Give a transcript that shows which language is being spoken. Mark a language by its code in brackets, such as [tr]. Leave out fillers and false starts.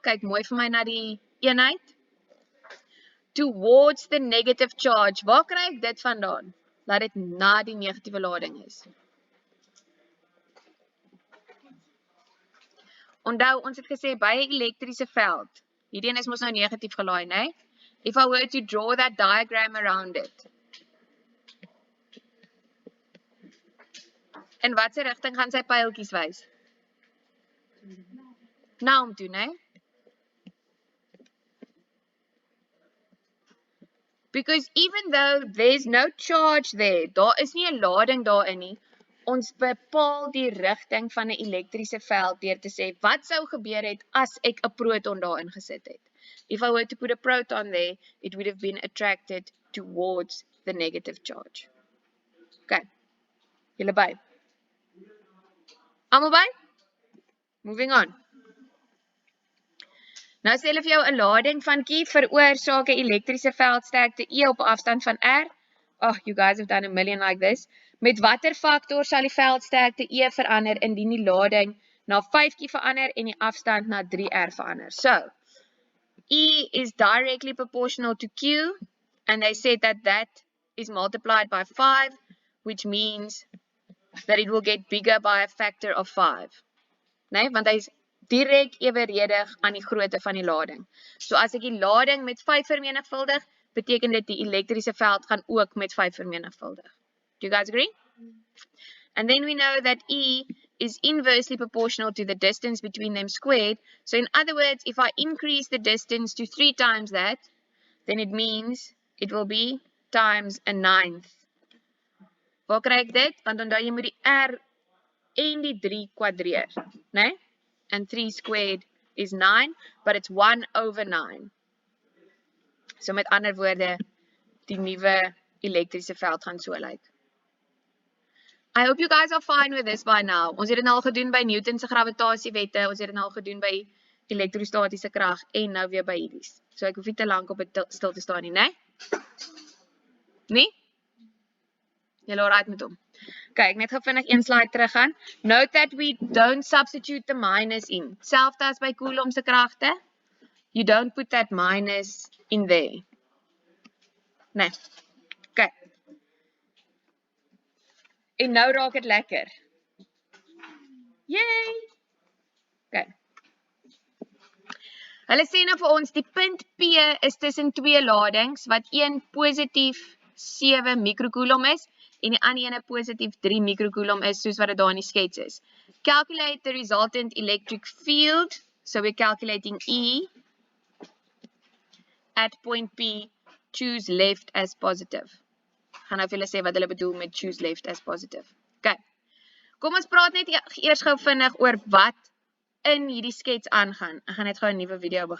[af] Kyk mooi vir my na die eenheid. [en] Towards the negative charge. [af] Waar kry ek dit vandaan? Laat dit na die negatiewe lading is. Onthou, ons het gesê by 'n elektriese veld. Hierdie een is mos nou negatief gelaai, né? [en] If I were to draw that diagram around it. [af] In watse rigting gaan sy pyltjies wys? Na hom toe, né? [en] Because even though there's no charge there, [af] daar is nie 'n lading daarin nie, ons bepaal die rigting van 'n elektriese veld deur te sê, wat sou gebeur het as ek 'n proton daarin gesit het? [en] If I were to put a proton there, it would have been attracted towards the negative charge. [af] Okay, julle by? Almal by? [en] Moving on. [af] Nou sê hulle vir jou 'n lading van Q veroorsaak 'n elektriese veldsterkte E op 'n afstand van R. [en] Oh, you guys have done a million like this. [af] Met watter faktor sal die veldsterkte E verander indien die lading na 5Q verander en die afstand na 3R verander? [en] So, E is directly proportional to Q, and they said that that is multiplied by 5, which means that it will get bigger by a factor of 5. [af] Nee, want hy is direk eweredig aan die grootte van die lading. So as ek die lading met 5 vermenigvuldig, beteken dit die elektriese veld gaan ook met 5 vermenigvuldig. [en] Do you guys agree? And then we know that E is inversely proportional to the distance between them squared. So in other words, if I increase the distance to 3 times that, then it means it will be times a 9th. [af] Waar kry ek dit? Want onthou jy moet die R en die 3 kwadreer, né? [en] And 3 squared is 9, but it's 1 over 9. [af] So met ander woorde, die nuwe elektriese veld gaan so lyk. [en] I hope you guys are fine with this by now. [af] Ons het dit nou al gedoen by Newton se gravitasiewette, ons het dit nou al gedoen by elektrostatiese krag en nou weer by hierdie. So ek hoef nie te lank op dit stil te staan nie, né? Nee? Julle alright met hom? Okay, ek net gou vinnig een slide teruggaan. [en] Note that we don't substitute the minus in. [af] Selfs as by Coulomb se kragte, [en] you don't put that minus in there. [af] Nee. Okay. En nou raak dit lekker. Yay! Okay. Hulle sê nou vir ons die punt P is tussen 2 ladings wat een positief 7 mikrocoulomb is en die ander ene positief 3 mikrocoulomb is soos wat dit daar in die skets is. [en] Calculate the resultant electric field. So we're calculating E at point P. Choose left as positive. [af] Gaan nou vir julle sê wat hulle bedoel met [en] choose left as positive. [af] Okay. Kom ons praat net eers gou vinnig oor wat in hierdie skets aangaan. Ek gaan net gou 'n nuwe video begin.